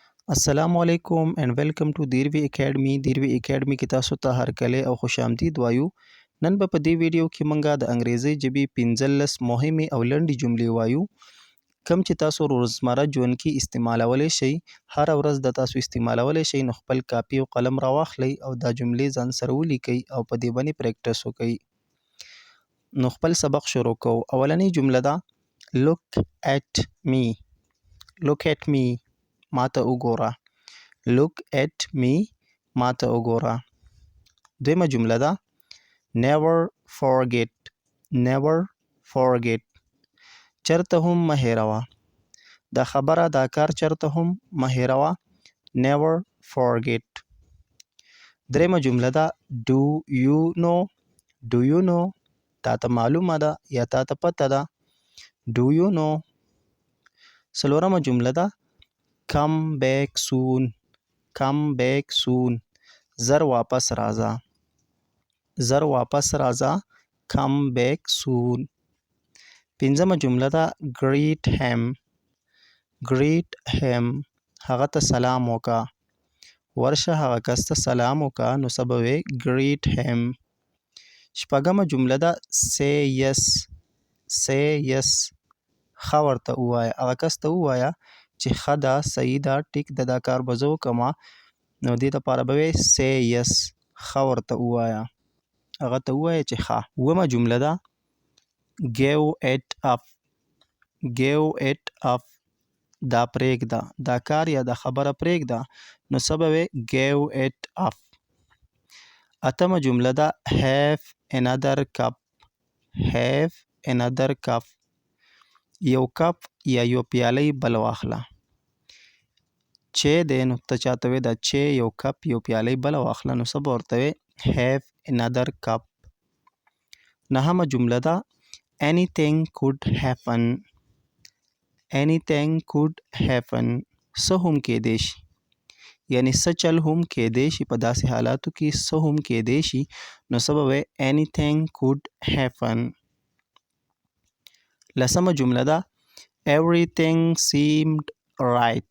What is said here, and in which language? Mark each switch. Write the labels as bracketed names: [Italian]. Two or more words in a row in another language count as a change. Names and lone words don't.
[Arabic] السلام علیکم [English] and welcome to دیروي اکیډمي. [Pashto] دیروي اکیډمي کې تاسو ته هرکلی او خوش آمدید وایو. نن به په دې ویډیو کې مونږه د انګریزي ژبې 15 مهمې او لنډې جملې وایو کوم چې تاسو روزمره ژوند کې استعمالولی شئ. هر ورځ د تاسو استعمالولی شئ، نو خپل کاپي او قلم راواخلئ او دا جملې ځان سره ولیکئ او په دې باندې پریکټس وکئ. نو خپل سبق شروع کوو. اولنۍ جمله ده [English] look at me. look at me [Pashto] ماته وګوره. [English] look at me [Pashto] ماته وګوره. دویمه جمله ده [English] never forget. never forget [Pashto] چرته هم مه هیروه. دا خبره دا کار چرته هم مه هیروه. [English] never forget. [Pashto] دریمه جمله ده [English] do you know. do you know [Pashto] تا ته معلومه ده یا تا ته پته ده. [English] do you know. [Pashto] څلورمه جمله ده [English] come back soon. come back soon [Pashto] زر واپس راځه. زر واپس راځه. [English] come back soon. [Pashto] پنځمه جمله ده [English] greet him. greet him [Pashto] هغه ته سلام وکړه. ورشه هغه کس ته سلام وکړه، نو څه به وایې [English] greet him. [Pashto] شپږمه جمله ده [English] say yes. say yes [Pashto] ښه ورته ووایه. هغه کس ته ووایه چې ښه ده، صحیح ده، ټیک ده، دا کار به زه وکړمه، نو دې دپاره به وایې [English] say yes. [Pashto] ښه ورته ووایه. هغه ته ووایه چې ښه. اوومه جمله ده [English] give it up. give it up [Pashto] دا پرېږده. دا کار یا دا خبره پرېږده، نو څه به وایې [English] give it up. [Pashto] اتمه جمله ده [English] have another cup. have another cup [Pashto] یو کپ یا یو پیالی بل واخله. چې دی نو ته چاته وایې دا چې یو کپ یو پیالی بل واخله، نو څه به ورته وایې [English] have another cup. [Pashto] نهمه جمله ده [English] anything could happen. anything could happen [Pashto] څه هم کیدی شي، یعنی څه چل هم کیدی شي. په داسې حالاتو کې څه هم کیدی شي، نو څه به وایې [English] anything could happen. [Pashto] لسمه جمله ده [English] everything seemed right.